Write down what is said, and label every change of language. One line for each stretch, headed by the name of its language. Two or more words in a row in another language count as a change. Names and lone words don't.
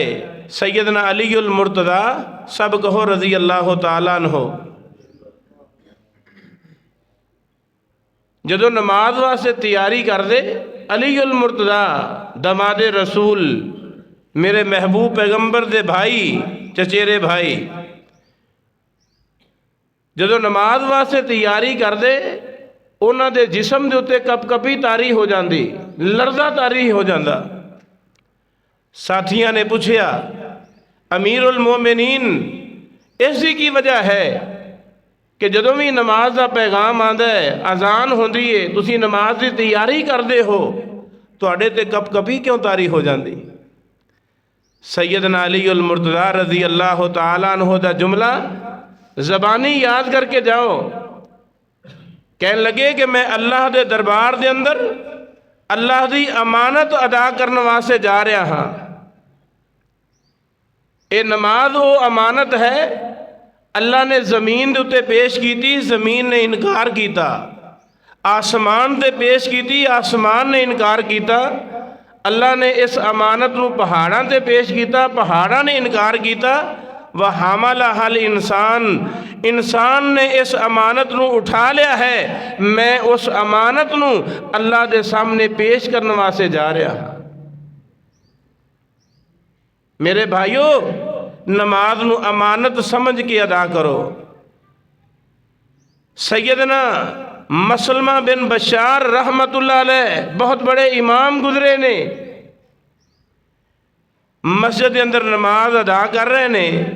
Punjabi: سیدنا علی المرتضی سب کہو
Arabic: رضی اللہ تعالیٰ عنہ،
Punjabi: جدو نماز واسطے تیاری کر دے، علی المرتضی دماد رسول میرے محبوب پیغمبر دے بھائی، چچیرے بھائی، جدو نماز واسطے تیاری کر دے انہاں دے جسم دے اتے کپ کپی تاری ہو جاندی، لرزہ تاری ہو جاندہ۔ ساتھیاں نے پوچھیا امیر المومنین
Urdu: اس کی وجہ
Punjabi: ہے کہ جدوں بھی نماز دا پیغام آندا ہے، اذان ہوندی ہے، تسی نماز دی تیاری کردے ہو، تواڈے تے کپ کپی کیوں تاری ہو جاندی؟ سیدنا علی المرتضی
Arabic: رضی اللہ تعالیٰ عنہ
Punjabi: دا جملہ زبانی یاد کر کے جاؤ، کہنے لگے کہ میں اللہ دے دربار دے اندر اللہ دی امانت ادا کرنے واسطے جا رہا ہاں۔ اے نماز وہ امانت ہے اللہ نے زمین دے اتے پیش کیتی، زمین نے انکار کیتا، آسمان تے پیش کیتی، آسمان نے انکار کیتا، اللہ نے اس امانت نو پہاڑاں تے پیش کیتا، پہاڑاں نے انکار کیتا،
Arabic: وَحَمَلَهَا الْإِنسان،
Punjabi: انسان نے اس امانت نو اٹھا لیا ہے، میں اس امانت نو اللہ دے سامنے پیش کرنے واسطے جا رہا ہاں۔ میرے بھائیو، نماز نو امانت سمجھ کے ادا کرو۔ سیدنا مسلمہ بن بشار رحمت اللہ علیہ بہت بڑے امام گزرے نے، مسجد کے اندر نماز ادا کر رہے نے،